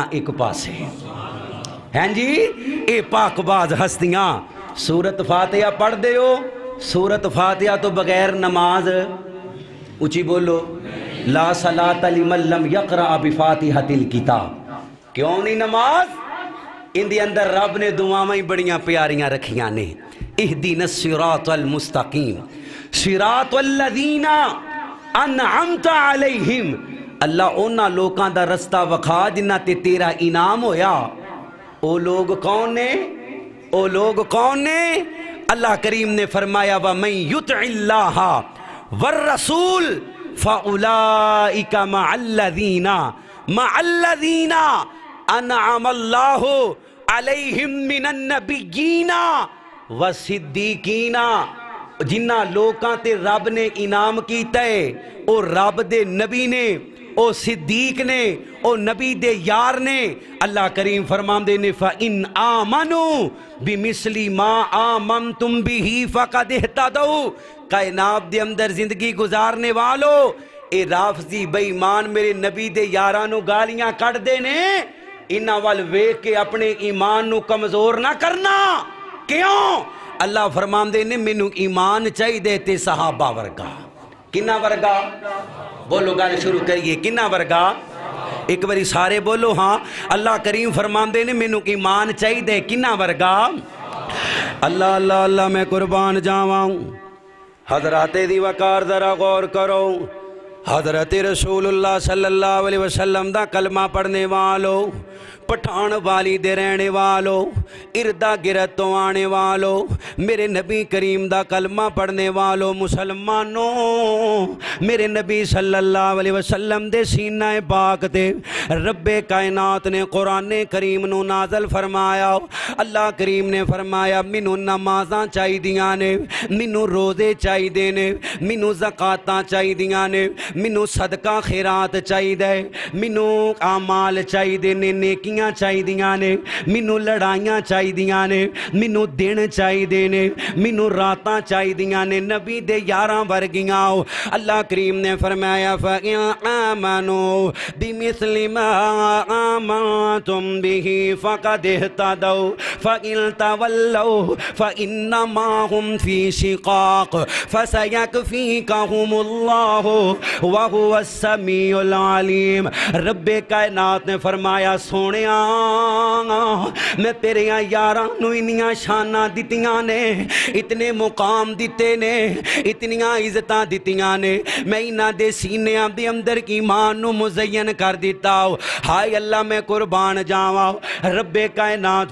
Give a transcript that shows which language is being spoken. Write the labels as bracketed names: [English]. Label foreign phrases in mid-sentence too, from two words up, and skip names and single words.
[Punjabi] ایک پاسے ہیں جی اے پاک باز ہستیاں سورت فاتحہ پڑھ دے ہو سورت فاتحہ تو بغیر نماز اچھی بولو [Arabic] لا صلاۃ لمن لم یقرأ بفاتحۃ الکتاب [Punjabi] کیوں نہیں نماز ان دی اندر رب نے دعائیں بڑیاں پیاریاں رکھیاں نے [Arabic] اہدنا الصراط المستقیم صراط الذین انعمت علیہم [Punjabi] اللہ اونا لوکاں دا رستہ وکھا جنہ تے تیرا انعام ہویا او لوگ کون نے او لوگ کون نے اللہ کریم نے فرمایا [Arabic] وَمَن يُطِعِ اللَّهَ وَالرَّسُولِ فَأُولَئِكَ مَعَ الَّذِينَ أَنْعَمَ اللَّهُ عَلَيْهِمْ مِنَ النَّبِيِّينَ وَالصِّدِّيقِينَ [Punjabi] جنہ لوکاں تے رب نے انعام کیتا ہے او رب دے نبی نے او صدیق نے او نبی دے یار نے اللہ کریم فرماندے نے [Arabic] فَإِنْ آمَنُوا بِمِثْلِ مَا آمَنْتُمْ بِهِ فَقَدْ اهْتَدَوْا [Punjabi] کائنات دے اندر زندگی گزارنے والو اے رافضی بے ایمان میرے نبی دے یارانو گالیاں کٹ دینے انہاں وال ویکھ کے اپنے ایمان نو کمزور نہ کرنا کیوں اللہ فرماندے نے مینوں ایمان چاہی دے تے صحابہ ورگا کنہ ورگا بولو گال شروع کریے کنہ ورگا ایک باری سارے بولو ہاں اللہ کریم فرماندے نے مینوں ایمان چاہی دے کنہ ورگا اللہ اللہ اللہ میں قربان جاواں حضرات دی وقار ذرا غور کرو حضرت رسول اللہ [Arabic] صلی اللہ علیہ وسلم [Punjabi] دا کلمہ پڑھنے والو پٹھان والی دے رہنے والو اردہ گرد تو آنے والو میرے نبی کریم دا کلمہ پڑھنے والو مسلمانوں میرے نبی [Arabic] صلی اللہ علیہ وسلم [Punjabi] دے سینہ پاک دے رب کائنات نے قرآن کریم نو نازل فرمایا اللہ کریم نے فرمایا منو نمازاں چاہی دیاں نے منو روزے چاہی دینے منو زکاتاں چاہی دیاں نے منو صدقہ خیرات چاہی دے منو اعمال چاہی دینے نیکیاں چاہی دیاں نے منو لڑائیاں چاہی دیاں نے منو دن چاہی دینے منو راتاں چاہی دیاں نے نبی دے یاراں ورگیاں اللہ کریم نے فرمایا [Arabic] فَإِنْ آمَنُوا بِمِثْلِ مَا آمَنْتُمْ بِهِ فَقَدْ اهْتَدَوْا فَإِنْ تَوَلَّوْا فَإِنَّمَا هُمْ فِي شِقَاقٍ فَسَيَكْفِيكَهُمُ اللَّهُ وَهُوَ السَّمِيعُ الْعَلِيمُ [Punjabi] رب کائنات نے فرمایا سونے میں تیرے یاراں نو انیاں شانہ دتیاں نے اتنے مقام دیتے نے اتنیاں عزتاں دتیاں نے میں انہاں دے سینیاں دے اندر ایمان نو مزین کر دیتا ہوں ہائے اللہ میں قربان جاواں رب کائنات